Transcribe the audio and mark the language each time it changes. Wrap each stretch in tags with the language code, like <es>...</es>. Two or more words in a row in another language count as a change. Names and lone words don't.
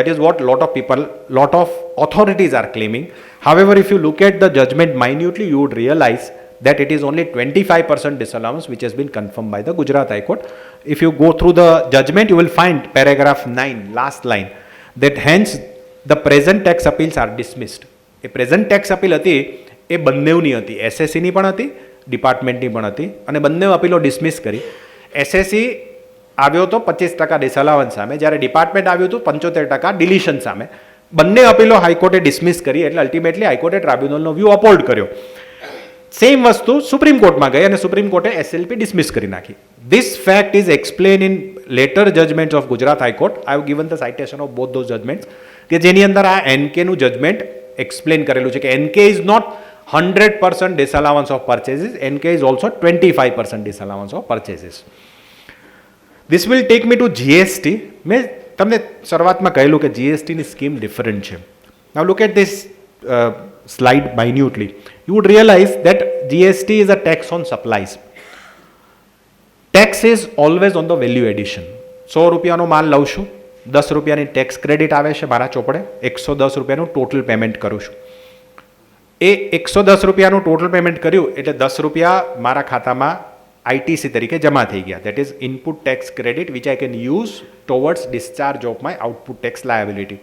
<en>That is what lot of people, lot of authorities are claiming. However, if you look at the judgment minutely, you would realize that it is only 25% disallowance which has been confirmed by the Gujarat High Court. If you go through the judgment, you will find paragraph 9, last line, that hence the present tax appeals are dismissed.</en> <gu>એ</gu> <en>present tax appeal</en> <gu>હતી એ બંનેની હતી, એસએસસીની પણ હતી, ડિપાર્ટમેન્ટની પણ હતી અને બંને અપીલો ડિસમિસ કરી. એસએસસી આવ્યો હતો 25% ડિસઅલાવન્સ સામે, જ્યારે ડિપાર્ટમેન્ટ આવ્યું હતું 75% ડિલિશન સામે. બંને અપીલો હાઈકોર્ટે ડિસમિસ કરી એટલે અલ્ટિમેટલી હાઈકોર્ટે ટ્રાબ્યુનલનો</gu> <en>view upheld</en> <gu>કર્યો. સેમ વસ્તુ સુપ્રીમ કોર્ટમાં ગઈ અને સુપ્રીમ કોર્ટે</gu> <en>SLP dismiss</en> <gu>કરી નાખી.</gu> <en>this fact is explain in later judgments of Gujarat High Court. I have given the citation of both those judgments</en> <gu>કે જેની અંદર આ એનકેનું જજમેન્ટ એક્સપ્લેન કરેલું છે કે</gu> <en>NK is not 100% disallowance of purchases, NK is also 25% disallowance of purchases. This will take me to GST.</en> <gu>મેં તમને શરૂઆતમાં કહેલું કે જીએસટીની સ્કીમ ડિફરન્ટ છે.</gu> <en>Now look at this slide minutely. You would realize that GST is a tax on supplies. Tax is always on the value addition.</en> <gu>100 રૂપિયાનો માલ લઉં છું, 10 રૂપિયાની</gu> <en>tax credit</en> <gu>આવે છે મારા ચોપડે, 110 રૂપિયાનું</gu> <en>total payment</en> <gu>કરું છું. એ 110 રૂપિયાનું</gu> <en>total payment</en> <gu>કર્યું એટલે 10 રૂપિયા મારા ખાતામાં આઈટીસી તરીકે જમા થઈ ગયા.</gu> <en>that is input tax credit which I can use towards discharge of my output tax liability.</en>